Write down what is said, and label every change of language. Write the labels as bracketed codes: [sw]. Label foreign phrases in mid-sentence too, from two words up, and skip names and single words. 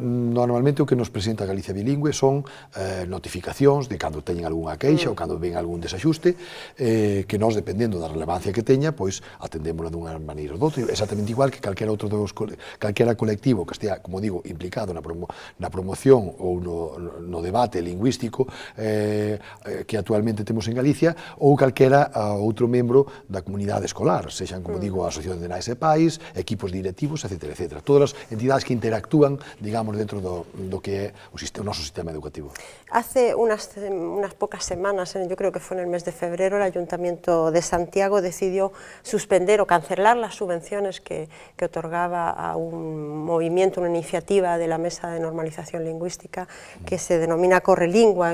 [gl] Normalmente o que nos presenta Galicia Bilingüe son notificacións de cando teñen algunha queixa ou cando ven algún desaxuste, que nós, dependendo da relevancia que teña, pois atendémola dunha maneira ou doutra, exactamente igual que calquera colectivo que estea, como digo, implicado na promoción ou no debate lingüístico que actualmente temos en Galicia, ou calquera outro membro da comunidade escolar, sexan, como digo, a Asociación de Nais e Pais, equipos directivos, etc. Todas as entidades que interactúan, digamos, dentro do que é o noso sistema educativo. [es] Hace unas pocas semanas, yo creo que fue en el mes de febrero, el Ayuntamiento de Santiago decidió suspender o cancelar las subvenciones que otorgaba a un movimiento, una iniciativa de la Mesa de Normalización Lingüística que se denomina Correlingua.